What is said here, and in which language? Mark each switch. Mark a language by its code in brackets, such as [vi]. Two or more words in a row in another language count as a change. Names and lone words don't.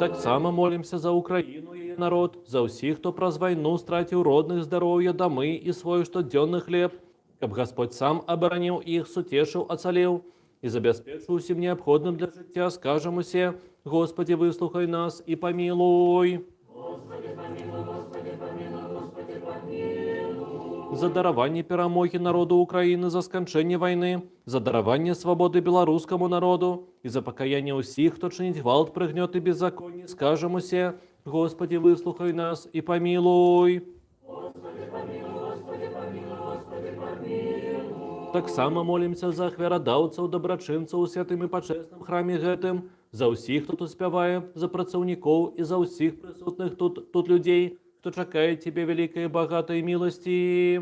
[uk] Так само молимся за Україну і її народ, за усіх, хто праз війну стратив родних, здоров'я, доми і свой штоденний хліб, щоб Господь сам оборонив їх, сутешив, оцалів, і забезпечив усім необхідним для життя, скажем усе, Господи, [ru] выслухай нас и помилуй. [uk] Господи, помилуй, Господи, помилуй, Господи, помилуй. За дарование перемоги народу України, за скончання війни, за дарование свободи білоруському народу і за покаяние усіх, хто чинить гвалт, пригнет і беззаконие, скажем усе, [ru] Господи, выслухай нас и помилуй. [uk] Господи, помилуй, Господи, помилуй, Господи, помилуй. Так само молимся за хверодавців, доброчинців у святим і почесним храмі гэтым, за усіх, хто тут спяває, за працівників і за усіх присутних тут людей, хто чекає Тебе великої і багатої милості.